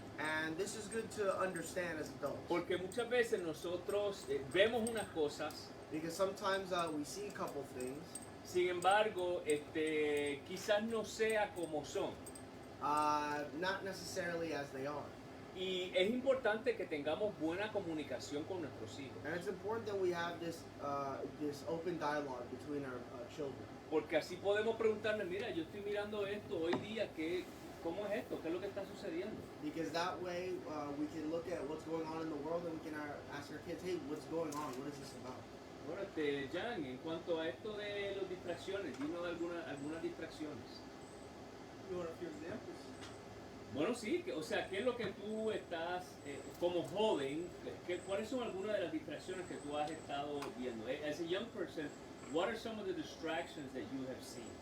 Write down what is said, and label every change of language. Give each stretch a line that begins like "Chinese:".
English: And this is good to understand as adults.
Spanish: Porque muchas veces nosotros vemos unas cosas.
English: Because sometimes we see a couple things.
Spanish: Sin embargo, quizás no sea como son.
English: Not necessarily as they are.
Spanish: Y es importante que tengamos buena comunicación con nuestros hijos.
English: And it's important that we have this open dialogue between our children.
Spanish: Porque así podemos preguntarle, mira, yo estoy mirando esto hoy día, ¿cómo es esto? ¿Qué es lo que está sucediendo?
English: Because that way we can look at what's going on in the world and we can ask our kids, hey, what's going on? What is this about?
Spanish: Bueno, Jan, en cuanto a esto de las distracciones, dinos algunas distracciones.
English: You want a few examples?
Spanish: Bueno, sí, o sea, ¿qué es lo que tú estás, como joven, cuáles son algunas de las distracciones que tú has estado viendo?
English: As a young person, what are some of the distractions that you have seen?